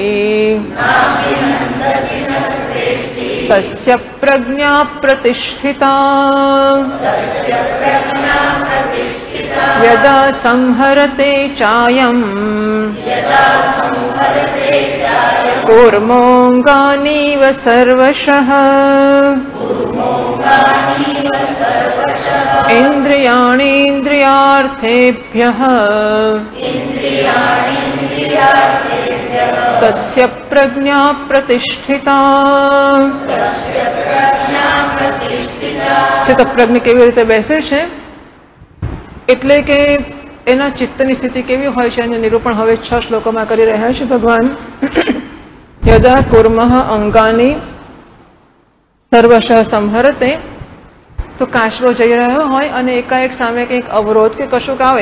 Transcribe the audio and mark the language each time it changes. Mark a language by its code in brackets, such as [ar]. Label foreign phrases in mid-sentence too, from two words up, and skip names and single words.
[sa] तस्य प्रज्ञा प्रतिष्ठिता यदा संहरते चायम् कूर्मोऽङ्गानीव सर्वशः इन्द्रियाणीन्द्रियार्थेभ्यः तस्य प्रज्ञा प्रतिष्ठिता [gu] પ્રજ્ઞ કેવી રીતે બેસે છે એટલે કે એના ચિત્તની સ્થિતિ કેવી હોય છે એનું નિરૂપણ હવે 6 શ્લોકોમાં કરી રહ્યા છે ભગવાન. [sa] यदा कुर्मः अङ्गानि सर्वशः संहरते, [gu] તો કાચબો જઈ રહ્યો હોય અને એકાએક સામે કંઈક અવરોધ કે કશુંક આવે